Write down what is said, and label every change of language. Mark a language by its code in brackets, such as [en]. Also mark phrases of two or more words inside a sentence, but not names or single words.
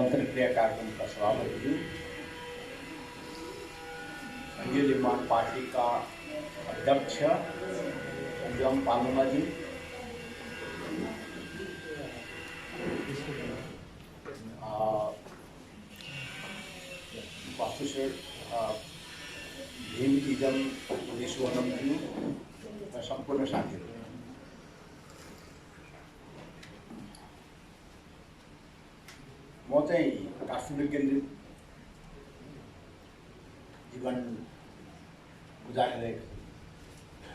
[ne] प्रक्रिया कार्यक्रमका सभापति संघीय निर्माण पार्टी का अध्यक्ष संजम पालुमा जी, वास्तुशेठ भीम इजम विश्वनम जी र सम्पूर्ण साथीहरू, म चाहिँ काठमाडौँ केन्द्रित जीवन गुजारिरहेको छु।